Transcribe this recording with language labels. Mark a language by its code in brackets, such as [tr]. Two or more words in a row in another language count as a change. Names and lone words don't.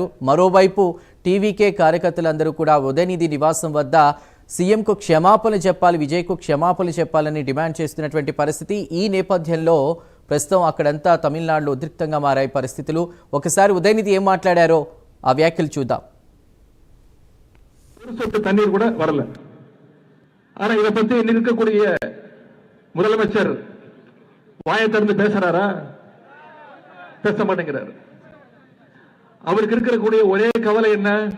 [te] మరోవైపు టీవీకే కార్యకర్తలందరూ కూడా ఉదయనిధి నివాసం వద్ద సీఎంకు క్షమాపణలు చెప్పాలి, విజయ్కు క్షమాపణలు చెప్పాలని డిమాండ్ చేస్తున్నటువంటి పరిస్థితి. ఈ నేపథ్యంలో ప్రస్తుతం అక్కడంతా తమిళనాడులో ఉద్రిక్తంగా మారాయి పరిస్థితులు. ఒకసారి ఉదయనిధి ఏం మాట్లాడారో ఆ వ్యాఖ్యలు చూద్దాం. [ta] சொட்டு தண்ணீர் கூட வரல. ஆனா இதை பத்தி இருக்கக்கூடிய முதலமைச்சர் வாயை திறந்து பேசுறாரா? பேச மாட்டேங்கிறார். அவருக்கு இருக்கக்கூடிய ஒரே கவலை என்ன?